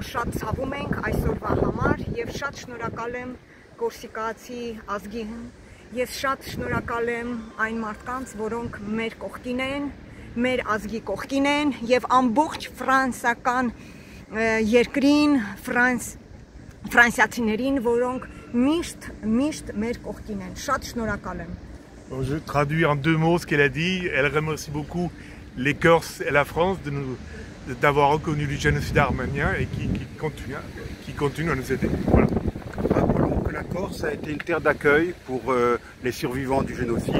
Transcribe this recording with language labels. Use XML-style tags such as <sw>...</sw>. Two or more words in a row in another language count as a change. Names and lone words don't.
<hy>շատ ցավում ենք այսօրվա համար եւ շատ շնորհակալ եմ կորսիկացի ազգին։ Ես շատ շնորհակալ եմ այն մարդկանց, որոնք մեր կողքին են, մեր ազգի կողքին են եւ ամբողջ ֆրանսիական երկրին, ֆրանսիացիներին, որոնք միշտ մեր կողքին են։ Շատ շնորհակալ եմ։</hy> <fr>Je traduis en 2 mots ce qu'elle a dit. Elle remercie beaucoup les Corses et la France d'avoir reconnu le génocide arménien et qui continue à nous aider. Voilà. Rappelons que la Corse a été une terre d'accueil pour les survivants du génocide.</fr>